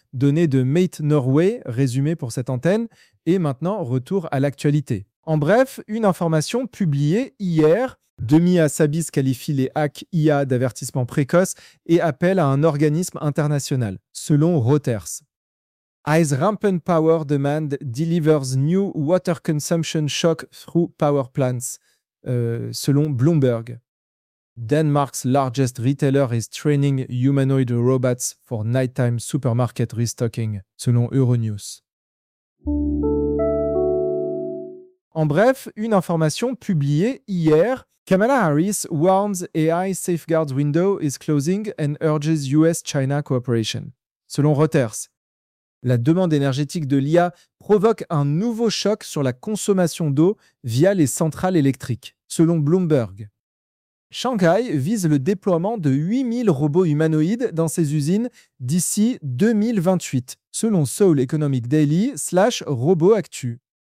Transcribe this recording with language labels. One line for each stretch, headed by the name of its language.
French: Données de Mate Norway, résumé pour cette antenne. Et maintenant, retour à l'actualité. En bref, une information publiée hier. Demi Hassabis qualifie les hacks IA d'avertissement précoce et appelle à un organisme international, selon Reuters.
English: As rampant power demand delivers new water consumption shock through power plants.
French: Selon Bloomberg,
English: Denmark's largest retailer is training humanoid robots for nighttime supermarket restocking,
French: selon Euronews. En bref, une information publiée hier.
English: Kamala Harris warns AI safeguards window is closing and urges US-China cooperation.
French: Selon Reuters, la demande énergétique de l'IA provoque un nouveau choc sur la consommation d'eau via les centrales électriques, selon Bloomberg. Shanghai vise le déploiement de 8000 robots humanoïdes dans ses usines d'ici 2028, selon Seoul Economic Daily / Robot Actu.